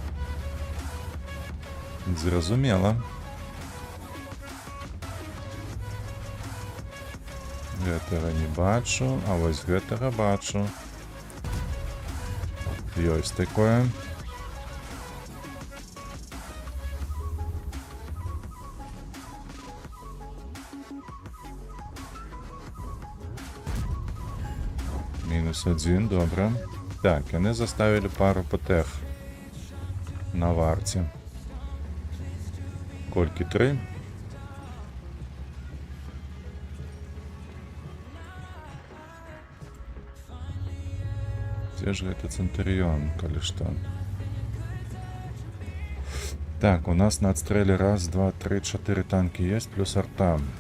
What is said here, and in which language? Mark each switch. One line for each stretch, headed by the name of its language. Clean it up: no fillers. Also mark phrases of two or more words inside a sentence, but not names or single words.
Ukrainian: Зрозуміло.
Belarusian: Гэтага не бачу, а вось гэтага бачу. Ёсць такое. Мінус 1, добре. Так, яны заставили пару ПТХ на варті. Колькі 3?
Russian: Где же это Центурион, коли что? Так, у нас на отстреле 1, 2, 3, 4 танки есть, плюс арта.